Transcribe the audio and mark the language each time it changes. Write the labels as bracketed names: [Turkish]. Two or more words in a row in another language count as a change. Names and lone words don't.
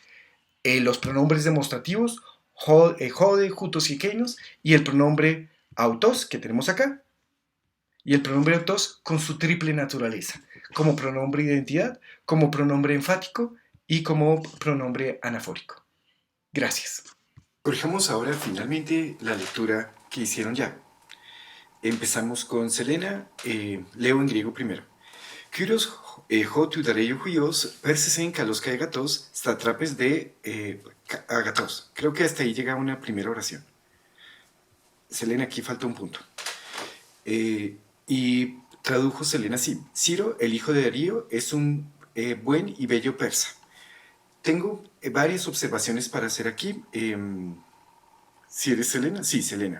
[Spanish] Los pronombres demostrativos, jode, jutos y ekeinos, y el pronombre autos que tenemos acá, y el pronombre autos con su triple naturaleza, como pronombre identidad, como pronombre enfático y como pronombre anafórico. Gracias. Corrijamos ahora finalmente la lectura que hicieron ya. Empezamos con Selena, leo en griego primero. [Greek] Κῦρος ὁ τοῦ Δαρείου υἱός, Πέρσης ἦν καλὸς κἀγαθός, σατράπης δὲ ἀγαθός. [Spanish] Creo que hasta ahí llega una primera oración. Selena, aquí falta un punto. Y tradujo Selena así. Ciro, el hijo de Darío, es un buen y bello persa. Tengo varias observaciones para hacer aquí. ¿Si eres Selena? Sí, Selena.